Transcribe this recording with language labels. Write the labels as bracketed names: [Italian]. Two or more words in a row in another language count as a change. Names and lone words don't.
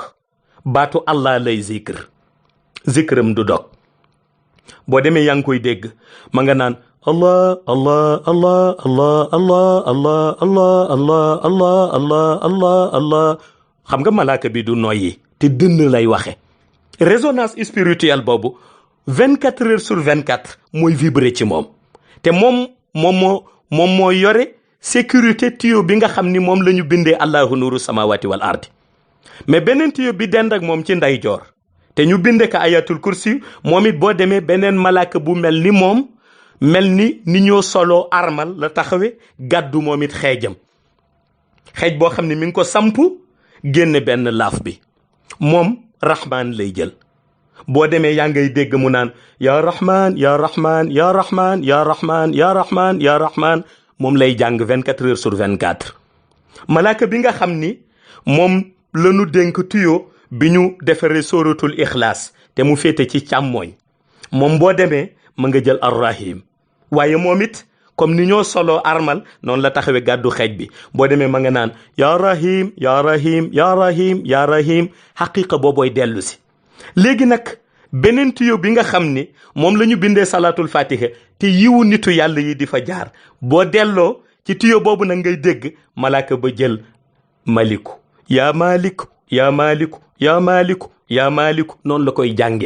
[Wolof] baatu allah lay zikram du dog. boo demee yaa ngi koy dégg ma nga naan allah allah allah allah allah allah allah allah allah allah allah allah. xam nga malaaka bi du noyyi te dënn lay waxe. [French] résonance spirituelle [Wolof] boobu [French] 24 heures sur 24 [Wolof] mooy vibrer ci moom. te moom moo yore sécurité tiyo bi nga xam ni moom la ñu bindee [Arabic] الله نور السماوات والأرض. [Wolof] mais beneen tiyo bi dend ak moom ci ndeyjoor te ñu binde ko [Arabic] آية الكرسي, [Wolof] moom it boo demee beneen malaaka bu mel ni moom, mel ni ñoo solo armal la taxawe gàddu moom it xeej boo xam ne mi ngi ko samp génne benn laaf bi. moom rahman lay jël boo demee yaa ngay dégg mu naan [Arabic] يا رحمن يا رحمن يا رحمن يا رحمن يا رحمن يا رحمن [Wolof] moom lay jàng [French] 24 heures sur 24. [Wolof] malaaka bi nga xam ni moom la ñu dénk tuyo bi ñu defaree [Arabic] سورة الإخلاص [Wolof] te mu féete ci càmmooñ moom boo demee ma nga jël arrahim waaye moom it comme ni ñoo solo armal noonu la taxawee gàddu xeej bi boo demee ma nga naan [Arabic] يا رحيم يا رحيم يا رحيم يا رحيم [Wolof] xaqiqa boobooy dellu si. léegi nag beneen tuyo bi nga xam ni moom la ñu bindee [Arabic] صلاة الفاتحة [Wolof] te yiwu nitu yàlla yi di fa jaar boo delloo ci tuyo boobu nag ngay dégg malaaka ba jël [Arabic] ملك يا ملك يا ملك يا ملك يا ملك [Wolof] noonu la koy jàngee.